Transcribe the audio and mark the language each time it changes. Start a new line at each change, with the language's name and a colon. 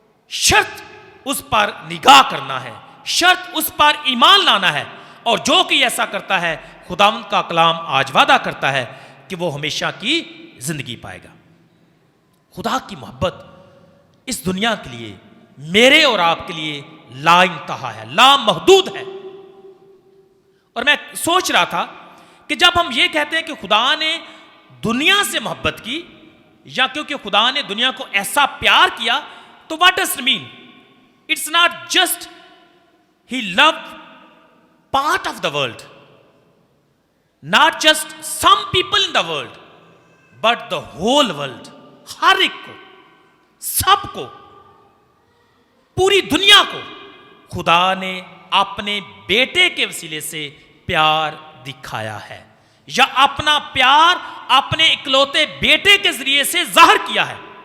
Urdu: شرط اس پر نگاہ کرنا ہے، شرط اس پر ایمان لانا ہے، اور جو کہ ایسا کرتا ہے خداوند کا کلام آج وعدہ کرتا ہے کہ وہ ہمیشہ کی زندگی پائے گا۔ خدا کی محبت اس دنیا کے لیے، میرے اور آپ کے لیے لا انتہا ہے، لا محدود ہے۔ اور میں سوچ رہا تھا کہ جب ہم یہ کہتے ہیں کہ خدا نے دنیا سے محبت کی، یا کیونکہ خدا نے دنیا کو ایسا پیار کیا، تو
English: what does it mean? It's not just he loved part of the world, not just some people in the world, but the whole world.
Urdu: ہر ایک کو، سب کو، پوری دنیا کو خدا نے اپنے بیٹے کے وسیلے سے پیار دکھایا ہے، یا اپنا پیار اپنے اکلوتے بیٹے کے ذریعے سے ظاہر کیا ہے۔